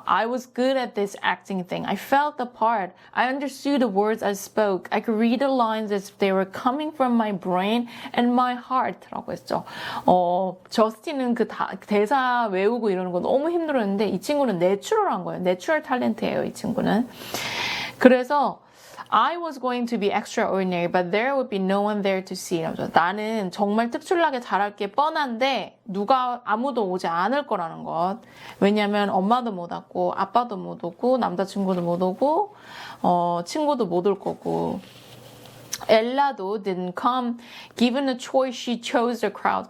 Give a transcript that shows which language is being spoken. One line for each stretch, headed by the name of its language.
English: I was good at this acting thing. I felt the part. I understood the words I spoke. I could read the lines as if they were coming from my brain and my heart.
Korean: 라고 했죠. 저스틴은 그 대사 외우고 이러는 거 너무 힘들었는데 이 친구는 내추럴한 거예요. 내추럴 탤런트예요, 이 친구는. 그래서
English: I was going to be extraordinary, but there would be no one there to see.
Korean: 나는 정말 특출나게 잘할 게 뻔한데 아무도 오지 않을 거라는 것. 왜냐면 엄마도 못 왔고 아빠도 못 오고 남자친구도 못 오고 친구도 못 올 거고.
English: 엘라도 didn't come. Given a choice, she chose the crowd.